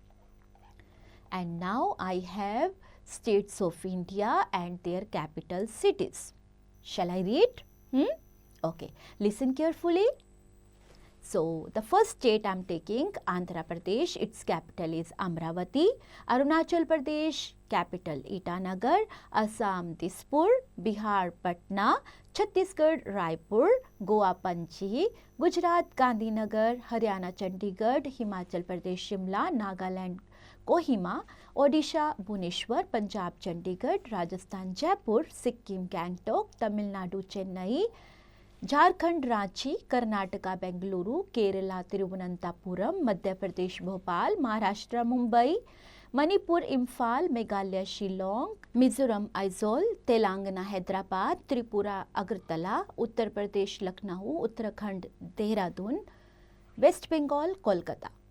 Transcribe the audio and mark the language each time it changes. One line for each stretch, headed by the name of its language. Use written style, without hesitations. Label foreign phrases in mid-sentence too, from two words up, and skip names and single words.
English: And now I have states of India and their capital cities. Shall I read? Okay, listen carefully. So, the first state I am taking, Andhra Pradesh, its capital is Amravati. Arunachal Pradesh, capital Itanagar. Assam, Dispur. Bihar, Patna. Chhattisgarh, Raipur. Goa, Panji. Gujarat, Gandhinagar. Haryana, Chandigarh. Himachal Pradesh, Shimla. Nagaland, Kohima, Odisha, Bhubaneswar, Punjab, Chandigarh, Rajasthan, Jaipur, Sikkim, Gangtok, Tamil Nadu, Chennai, Jharkhand, Ranchi, Karnataka, Bengaluru, Kerala, Thiruvananthapuram, Madhya Pradesh, Bhopal, Maharashtra, Mumbai, Manipur, Imphal, Meghalaya, Shillong, Mizoram, Aizawl, Telangana, Hyderabad, Tripura, Agartala, Uttar Pradesh, Lucknow, Uttarakhand, Dehradun, West Bengal, Kolkata.